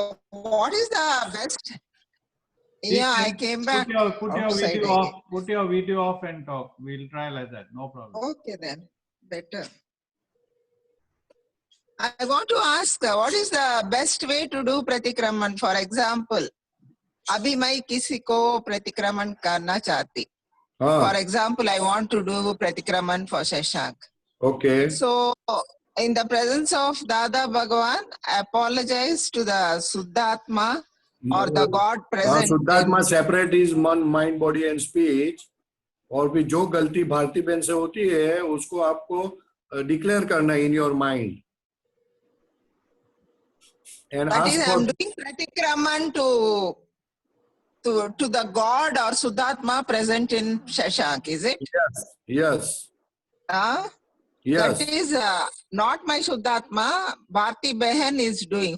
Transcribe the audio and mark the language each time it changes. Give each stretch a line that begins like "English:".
English: What is the best? Yeah, I came back. Put your video off. Put your video off and talk. We'll try like that. No problem. Okay then, better. I want to ask, what is the best way to do pratikraman? For example,
Hindi: अभी मैं किसी को प्रतिक्रमण करना चाहती.
English: For example, I want to do pratikraman for Shashank. Okay. So, in the presence of Dada Bhagavan, I apologize to the Suddhatma or the God present. Suddhatma separate is man, mind, body and speech.
Hindi: और फिर जो गलती भारती बहन से होती है उसको आपको डिक्लेयर करना
English: In your mind. And That is, I'm doing pratikraman to the God or Suddhatma present in Shashank, is it? Yes. Yes. Yes. That is not my Suddhatma. Bharti Behan is doing.